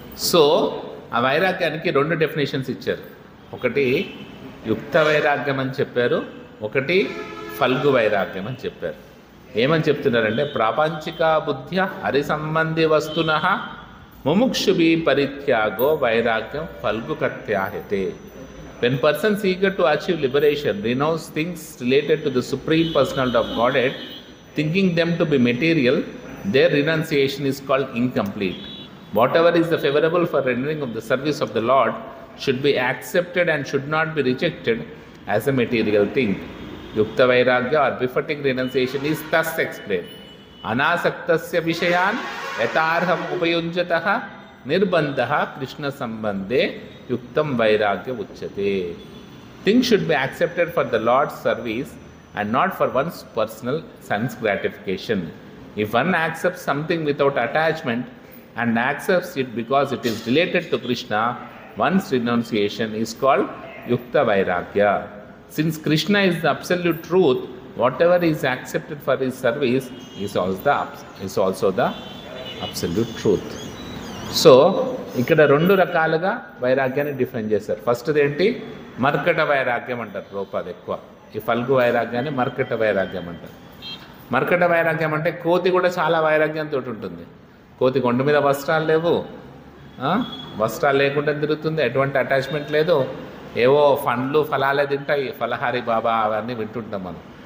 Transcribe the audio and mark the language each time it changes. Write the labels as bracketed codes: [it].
[te] So ఆ వైరాగ్యానికి 2 definitions ఇచ్చారు. ఒకటి యుక్త వైరాగ్యం అని చెప్పారు, ఒకటి ఫల్గు వైరాగ్యం అని చెప్పారు. [sa] ఏమని చెప్తున్నారంటే ప్రాపంచిక బుద్ధ్య హరి సంబంధి వస్తున ముముక్షుభి పరిత్యాగో వైరాగ్యం Phalgu కత్యాహతే. [en] When persons eager to achieve liberation renounce things related to the Supreme Personality of Godhead, thinking them to be material, their renunciation is called incomplete. Whatever is the favorable for rendering of the service of the Lord should be accepted and should not be rejected as a material thing. Yukta Vairagya or befitting renunciation is thus explained. [sa] Anasaktasya vishayan yatarham upayunjataha nirbandhaha Krishna sambandhe yuktam vairagya uchyate. [en] Things should be accepted for the Lord's service and not for one's personal sense gratification. If one accepts something without attachment and accepts it because it is related to Krishna, one's renunciation is called yukta vairagya. Since Krishna is the absolute truth, whatever is accepted for his service is also the absolute truth. [te] So ఇక్కడ 2 రకాలుగా వైరాగ్యాన్ని define చేశారు. ఫస్ట్ది ఏంటి, మర్కట వైరాగ్యం అంటారు రూపాది ఎక్కువ. ఈ ఫల్గు వైరాగ్యాన్ని మర్కట వైరాగ్యం అంటారు. మర్కట వైరాగ్యం అంటే కోతి కూడా చాలా వైరాగ్యంతో ఉంటుంది. కోతికి ఒంటి మీద వస్త్రాలు లేవు, వస్త్రాలు లేకుండా తిరుగుతుంది, ఎటువంటి అటాచ్మెంట్ లేదు, ఏవో పండ్లు ఫలాలే తింటాయి, ఫలహారి బాబా అవన్నీ వింటుంటాం మనం.